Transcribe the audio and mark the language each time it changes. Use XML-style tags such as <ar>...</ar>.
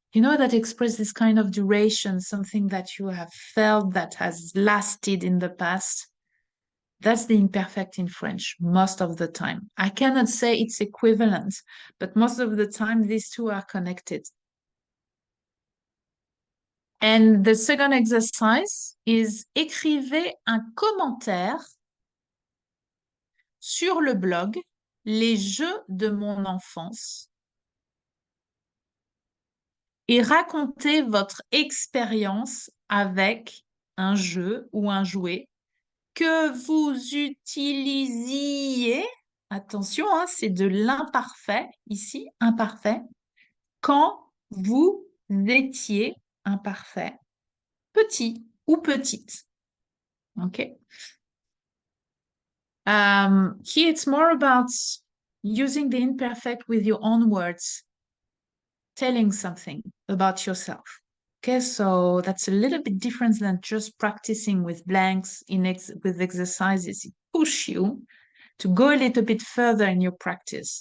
<en>You know, that express this kind of duration, something that you have felt that has lasted in the past. That's the imperfect in French most of the time. I cannot say it's equivalent, but most of the time these two are connected.</en> <fr>And the second exercise is écrivez un commentaire sur le blog Les Jeux de mon enfance et racontez votre expérience avec un jeu ou un jouet que vous utilisiez, attention, hein, c'est de l'imparfait ici, imparfait, quand vous étiez imparfait, petit ou petite.</fr> <en>Okay. Here it's more about using the imperfect with your own words, telling something about yourself. Okay, so that's a little bit different than just practicing with blanks with exercises. It push you to go a little bit further in your practice.</en>